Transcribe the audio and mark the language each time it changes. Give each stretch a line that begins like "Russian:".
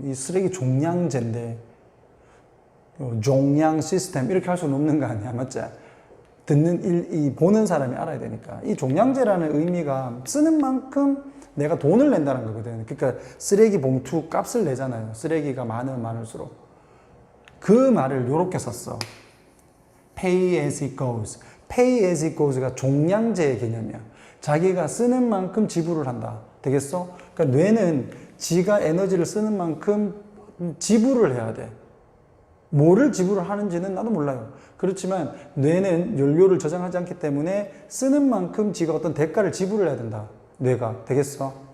Korean: 이 쓰레기 종량제인데 종량 시스템 이렇게 할 수는 없는 거 아니야, 맞지? 이 보는 사람이 알아야 되니까. 이 종량제라는 의미가 쓰는 만큼 내가 돈을 낸다는 거거든. 그러니까 쓰레기 봉투 값을 내잖아요. 쓰레기가 많으면 많을수록. 그 말을 이렇게 썼어.
English: Pay as it goes. Pay as it goes
Korean: 가 종량제의 개념이야. 자기가 쓰는 만큼 지불을 한다. 되겠어? 그러니까 뇌는 지가 에너지를 쓰는 만큼 지불을 해야 돼. 뭐를 지불을 하는지는 나도 몰라요. 그렇지만 뇌는 연료를 저장하지 않기 때문에 쓰는 만큼 지가 어떤 대가를 지불을 해야 된다. 뇌가. 되겠어?